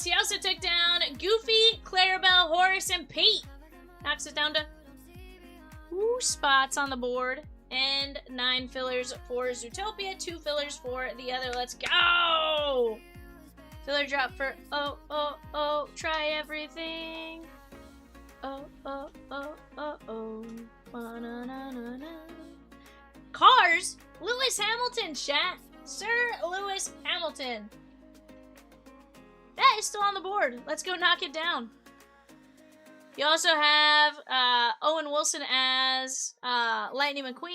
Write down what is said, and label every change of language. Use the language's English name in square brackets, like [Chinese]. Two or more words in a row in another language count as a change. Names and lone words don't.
[English] He also took down Goofy, Clarabelle, Horace, and Pete. Knocks it down to 2 spots on the board. And 9 fillers for Zootopia, 2 fillers for the other. Let's go! Filler drop for oh, oh, oh, try everything. Oh, oh, oh, oh, oh. Ba-na-na-na-na. Cars? Lewis Hamilton, chat. Sir Lewis Hamilton. That is still on the board. Let's go knock it down. You also have Owen Wilson as Lightning McQueen.